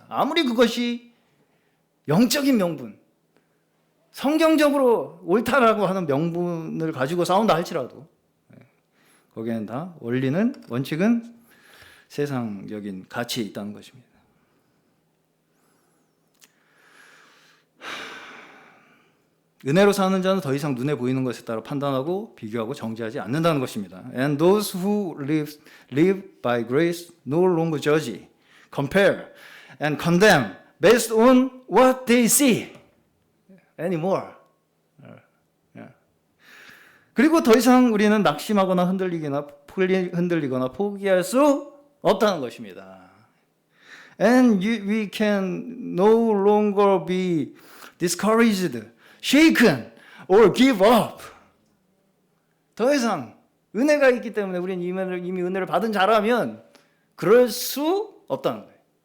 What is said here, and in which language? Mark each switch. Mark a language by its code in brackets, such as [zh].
[ko] 아무리 그것이 영적인 명분, 성경적으로 옳다라고 하는 명분을 가지고 싸운다 할지라도 거기에는 다 원칙은 세상적인 가치에 있다는 것입니다. 은혜로 사는 자는 더 이상 눈에 보이는 것에 따라 판단하고 비교하고 정죄하지 않는다는 것입니다. [en] And those who live by grace no longer judge, compare, and condemn based on what they see anymore. [ko] 그리고 더 이상 우리는 낙심하거나 흔들리거나 포기할 수 없다는 것입니다. [en] And we can no longer be discouraged, shaken, or give up. [ko] 더 이상 은혜가 있기 때문에 우리는 이미 은혜를 받은 자라면 그럴 수 없다는 거예요.